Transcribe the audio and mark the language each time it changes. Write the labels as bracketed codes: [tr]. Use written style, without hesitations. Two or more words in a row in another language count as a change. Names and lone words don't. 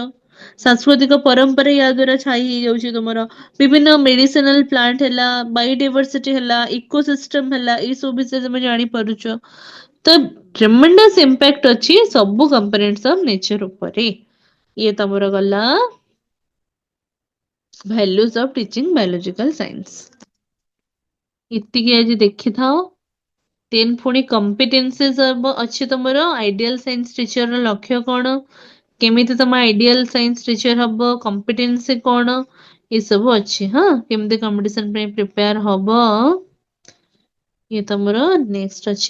[or] ସାଂସ୍କୃତିକ ପରମ୍ପରା ୟା ଦ୍ୱାରା ଛାଇ ହେଇଯାଉଛି ତମର। ବିଭିନ୍ନ [en] medicinal plant [or] ହେଲା, ବାୟୋଡାଇଭରସିଟି ହେଲା, ଇକୋସିଷ୍ଟମ ହେଲା, ଏଇ ସବୁ ବିଷୟରେ ତମେ ଜାଣିପାରୁଛ। ତ [en] tremendous impact [or] ଅଛି ସବୁ [en] components of nature [or] ଉପରେ। ଇଏ ତମର ଗଲା [en] values of teaching biological science। [or] ଏତିକି ଆଜି ଦେଖିଥାଅ। ଦେନ୍ ପୁଣି କମ୍ପିଟେନ୍ସିଜ ଅଛି ତମର, [en] ideal science teacher [or] ର ଲକ୍ଷ୍ୟ କଣ, କେମିତି ତମ [en] ideal science teacher [or] ହବ, କମ୍ପିଟେନ୍ସି କଣ, ଏସବୁ ଅଛି। ହଁ, କେମିତି କମ୍ପିଟିସନ ପାଇଁ ପ୍ରିପେୟାର ହବ, ଇଏ ତମର ନେକ୍ସଟ ଅଛି।